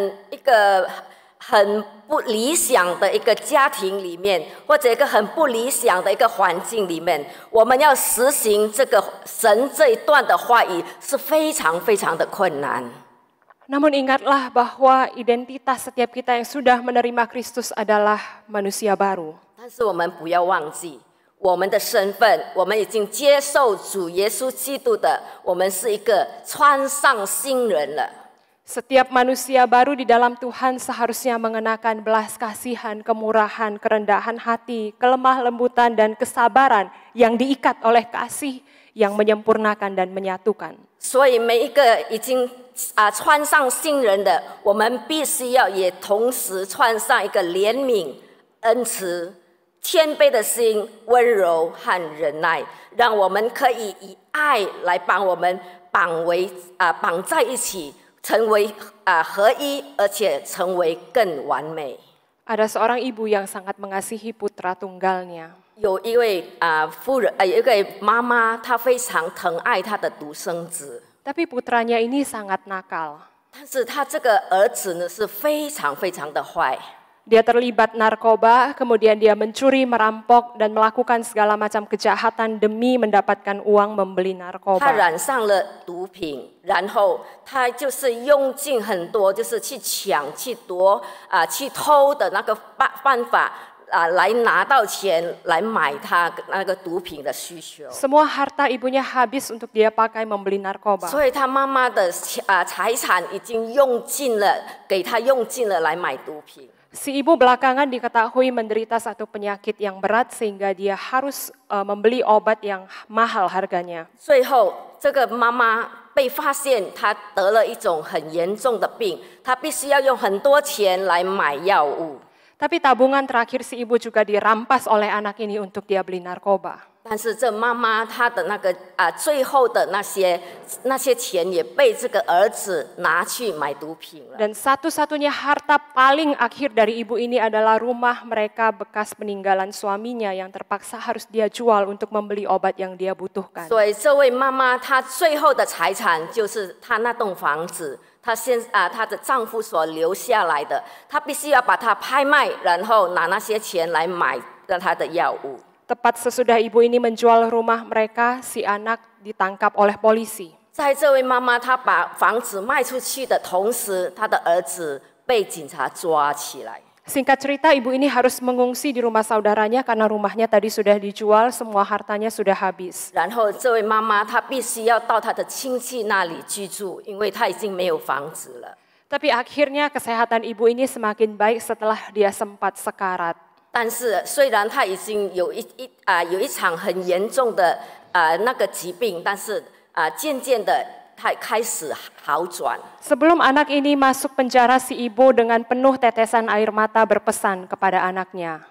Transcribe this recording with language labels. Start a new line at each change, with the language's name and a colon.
Chinese: 一个很不理想的一个家庭里面，或者一个很不理想的一个环境里面，我们要实行这个神这一段的话语是非常非常的困难。
Indonesian: Namun ingatlah bahwa identitas setiap kita yang sudah menerima Kristus adalah manusia baru.
Chinese: 但是我们不要忘记我们的身份，我们已经接受主耶稣基督的，我们是一个穿上新人了。
Indonesian: Setiap manusia baru di dalam Tuhan seharusnya mengenakan belas kasihan, kemurahan, kerendahan hati, kelemah lembutan, dan kesabaran yang diikat oleh kasih yang menyempurnakan dan menyatukan.
Chinese: 所以每一个已经穿上新人的，我们必须要也同时穿上一个怜悯、恩慈、谦卑的心、温柔和忍耐，让我们可以以爱来把我们绑在一起。成为合一，而且成为更完美。
Indonesian: Ada seorang ibu yang sangat mengasihi putra tunggalnya.
Chinese: 有一位有一位妈妈，她非常疼爱她的独生子。
Indonesian: Tapi putranya ini sangat nakal.
Chinese: 但是她这个儿子呢是非常非常的坏。
Indonesian: Dia terlibat narkoba, kemudian dia mencuri, merampok, dan melakukan segala macam kejahatan demi mendapatkan uang membeli narkoba.
Chinese: 他染上了毒品，然后他就是用尽很多就是去抢、去夺、去偷的那个办法来拿到钱来买他那个毒品的需求。
Indonesian: Semua harta ibunya habis untuk dia pakai membeli narkoba.
Chinese: 所以他妈妈的财产已经用尽了，给他用尽了来买毒品。
Indonesian: Si ibu belakangan diketahui menderita satu penyakit yang berat sehingga dia harus membeli obat yang mahal harganya.
Chinese: 最后，这个妈妈被发现她得了一种很严重的病，她必须要用很多钱来买药物。
Indonesian: Tapi tabungan terakhir si ibu juga dirampas oleh anak ini untuk dia beli narkoba.
Chinese: 但是这妈妈她的那个最后的那些钱也被这个儿子拿去买毒品了。
Indonesian: Dan satu-satunya harta paling akhir dari ibu ini adalah rumah mereka bekas peninggalan suaminya yang terpaksa harus dia jual untuk membeli obat yang dia butuhkan.
Chinese: 所以这位妈妈她最后的财产就是她那栋房子，她的丈夫所留下来的，她必须要把它拍卖，然后拿那些钱来买她的药物。
Indonesian: Tepat sesudah ibu ini menjual rumah mereka, si anak ditangkap oleh polisi.
Chinese: 在这位妈妈她把房子卖出去的同时，她的儿子被警察抓起来。
Indonesian: Singkat cerita, ibu ini harus mengungsi di rumah saudaranya karena rumahnya tadi sudah dijual, semua hartanya sudah habis.
Chinese: 然后这位妈妈她必须要到她的亲戚那里居住，因为她已经没有房子了。
Indonesian: Tapi akhirnya kesehatan ibu ini semakin baik setelah dia sempat sekarat.
Chinese: 但是虽然她已经有一场很严重的那个疾病，但是渐渐的她开始好转。
Indonesian: Sebelum anak ini masuk penjara, si ibu dengan penuh tetesan air mata berpesan kepada anaknya.